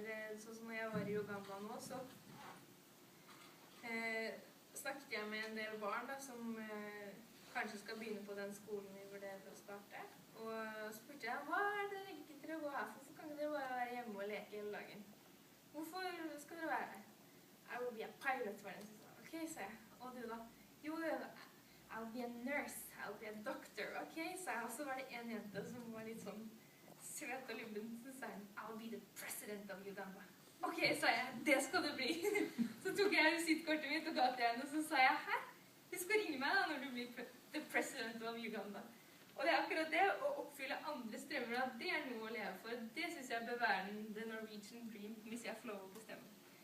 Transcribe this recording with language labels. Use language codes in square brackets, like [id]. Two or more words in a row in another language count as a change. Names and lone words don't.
[no] Sånn som når jeg var i Uganda nå, så snakket jeg med en del barn da, som kanskje skal begynne på den skolen vi vurderer å starte. Og spurte jeg, hva det ikke dere gå her for? Hvorfor kan dere bare være hjemme og leke hele dagen? Hvorfor skal dere være her? [en] I will be a pilot, [no] var det som sa. Ok, sa jeg. Og du da? [en] Jo, I will be a nurse. I will be a doctor. [no] Ok, sa jeg. Og så var det en jente som var litt sånn søt og lubben, så sa hun, [en] I will be the president of Uganda. [no] Ok, sa jeg, det skal det bli. Så tok jeg visittkortet mitt og ga til henne, og så sa jeg, hei, husk å ringe meg da når du blir [en] the president of Uganda. [no] Og det akkurat det, å oppfylle andres drømmer, det noe å leve for. Det synes jeg bør være [en] the Norwegian Dream, [no] hvis jeg får lov å bestemme.